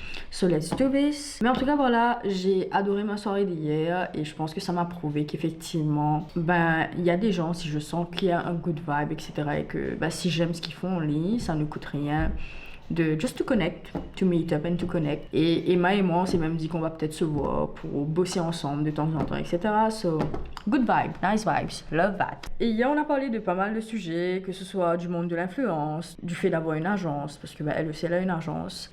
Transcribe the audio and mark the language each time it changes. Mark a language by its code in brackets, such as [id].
[en] So let's do this. [fr] Mais en tout cas voilà, j'ai adoré ma soirée d'hier et je pense que ça m'a prouvé qu'effectivement il y a des gens, si je sens qu'il y a un good vibe, etc. et que si j'aime ce qu'ils font en ligne, ça ne coûte rien de [en] just to connect, to meet up and to connect. [fr] Et Emma et moi on s'est même dit qu'on va peut-être se voir pour bosser ensemble de temps en temps, etc. [en] So good vibe, nice vibes, love that. [fr] Et hier on a parlé de pas mal de sujets, que ce soit du monde de l'influence, du fait d'avoir une agence, parce que elle aussi elle a une agence.